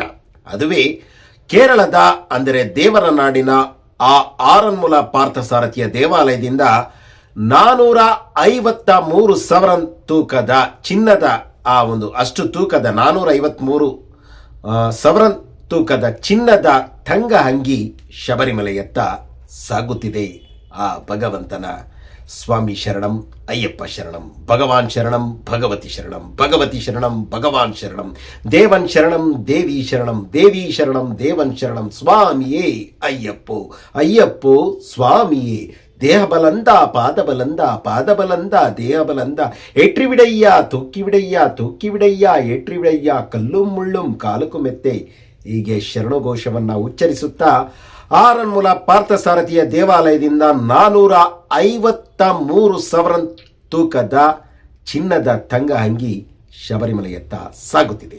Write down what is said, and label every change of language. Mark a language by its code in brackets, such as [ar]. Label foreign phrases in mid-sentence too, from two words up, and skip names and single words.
[kn] ಅದುವೇ ಕೇರಳದ ಅಂದರೆ ದೇವರ ನಾಡಿನ ಆ ಆರನ್ಮುಲ ಪಾರ್ಥಸಾರಥಿಯ ದೇವಾಲಯದಿಂದ 453 ಸವರನ್ ತೂಕದ ಚಿನ್ನದ ಆ ಒಂದು ಅಷ್ಟು ತೂಕದ 453 ಸವರನ್ ತೂಕದ ಚಿನ್ನದ ತಂಗಹಂಗಿ ಶಬರಿಮಲೆಯತ್ತ ಸಾಗುತ್ತಿದೆ. ಆ ಭಗವಂತನ ಸ್ವಾಮಿ ಶರಣಂ, ಅಯ್ಯಪ್ಪ ಶರಣಂ, ಭಗವಾನ್ ಶರಣಂ, ಭಗವತಿ ಶರಣಂ, ಭಗವತಿ ಶರಣಂ, ಭಗವಾನ್ ಶರಣಂ, ದೇವನ್ ಶರಣಂ, ದೇವಿ ಶರಣಂ, ದೇವಿ ಶರಣಂ, ದೇವನ್ ಶರಣಂ. ಸ್ವಾಮಿಯೇ ಅಯ್ಯಪ್ಪೋ, ಅಯ್ಯಪ್ಪೋ ಸ್ವಾಮಿಯೇ. [ta] தேகபலம் தா பாதபலம் தா, பாதபலம் தா தேகபலம் தா, ஏற்றிவிடய்யா தூக்கிவிடய்யா, தூக்கிவிடய்யா ஏற்றிவிடய்யா, கல்லும் முள்ளும் காலுக்கு மெத்தை. [kn] ಹೀಗೆ ಶರಣಘೋಷವನ್ನು ಉಚ್ಚರಿಸುತ್ತಾ ಆರನ್ಮುಲ ಪಾರ್ಥಸಾರಥಿಯ ದೇವಾಲಯದಿಂದ 453 ಸವರನ್ ತೂಕದ ಚಿನ್ನದ ತಂಗಹಂಗಿ ಶಬರಿಮಲೆಯತ್ತ ಸಾಗುತ್ತಿದೆ.